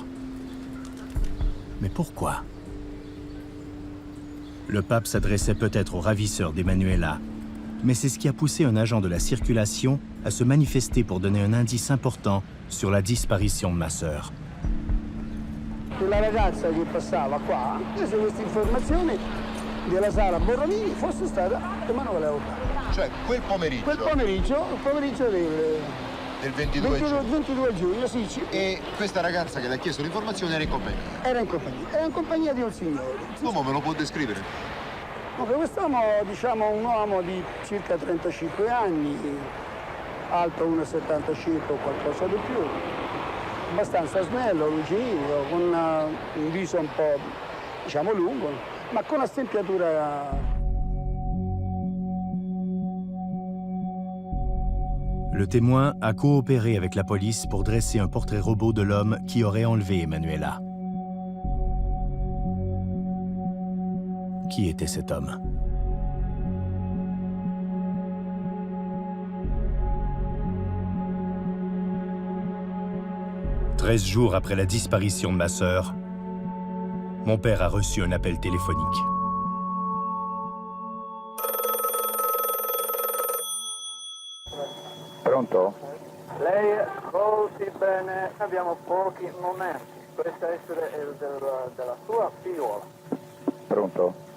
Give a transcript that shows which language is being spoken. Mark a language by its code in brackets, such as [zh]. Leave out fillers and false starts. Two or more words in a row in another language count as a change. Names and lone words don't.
[fr] Mais pourquoi? Le pape s'adressait peut-être au ravisseur d'Emanuela, mais c'est ce qui a poussé un agent de la circulation à se manifester pour donner un indice important sur la disparition de ma sœur. [it] La ragazza che passava qua prese questa informazione della sala Borromini fosse stata Emanuela Orlandi. Cioè, quel pomeriggio Il pomeriggio del 22 giugno, sì. E questa ragazza che le ha chiesto l'informazione era in compagnia? Era in compagnia di un signore. L'uomo me lo può descrivere? Quest'uomo, diciamo, un uomo di circa 35 anni, alto 1,70 circa o qualcosa di più, abbastanza snello, lucido, con un viso un po', diciamo, lungo, ma con una stempiatura. [fr] Le témoin a coopéré avec la police pour dresser un portrait robot de l'homme qui aurait enlevé Emanuela. Qui était cet homme? « 13 jours après la disparition de ma sœur, mon père a reçu un appel téléphonique. [it] Pronto? Lei ascolti bene, abbiamo pochi momenti. Questo essere della sua figliola. Pronto?